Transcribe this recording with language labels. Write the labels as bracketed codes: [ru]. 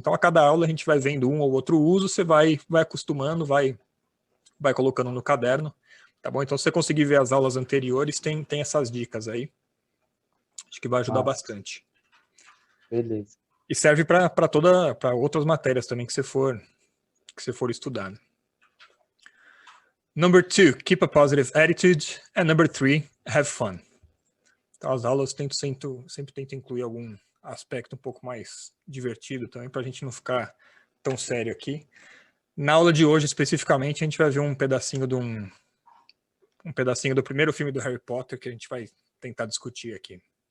[pt] Então, a cada aula a gente vai vendo um ou outro uso, você vai acostumando, vai colocando no caderno, tá bom? Então, se você conseguir ver as aulas anteriores, tem essas dicas aí. Acho que vai ajudar bastante. Beleza. E serve para outras matérias também que você for estudar. [en] Number 2, keep a positive attitude. And number 3, have fun. [pt] Então, as aulas sempre tento incluir algum aspecto um pouco mais divertido também, para a gente não ficar tão sério aqui. Na aula de hoje, especificamente, a gente vai ver um pedacinho um pedacinho do primeiro filme do Harry Potter que a gente vai tentar discutir aqui.